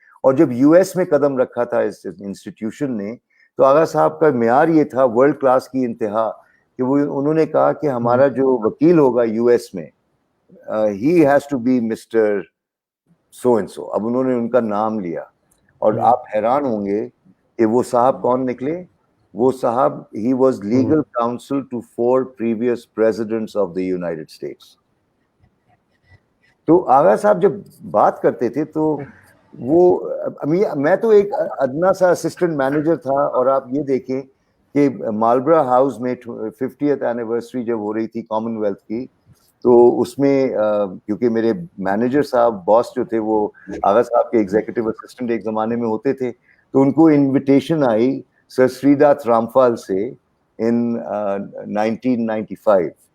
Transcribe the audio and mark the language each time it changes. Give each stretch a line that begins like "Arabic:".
Urdu: اور جب US میں قدم رکھا تھا اس انسٹیٹیوشن نے, تو آغا صاحب کا معیار یہ تھا ورلڈ کلاس کی انتہا, کہ وہ انہوں نے کہا کہ ہمارا جو وکیل ہوگا US میں,
English: he has to be Mr. so and so.
Urdu: اب انہوں نے ان کا نام لیا, اور آپ حیران ہوں گے کہ وہ صاحب کون نکلے. وہ صاحب
English: he was legal counsel to 4 previous presidents of the United States.
Urdu: تو آغا صاحب جب بات کرتے تھے تو وہ, میں تو ایک ادنا سا اسسٹنٹ مینیجر تھا, اور آپ یہ دیکھیں کہ مالبرا ہاؤس میں 50th اینیورسری جب ہو رہی تھی کامن ویلتھ کی, تو اس میں کیونکہ میرے مینیجر صاحب باس جو تھے وہ آغا صاحب کے ایگزیکٹو اسسٹنٹ ایک زمانے میں ہوتے تھے, تو ان کو انویٹیشن آئی سر سری دات رامپال سے
English: in 1995,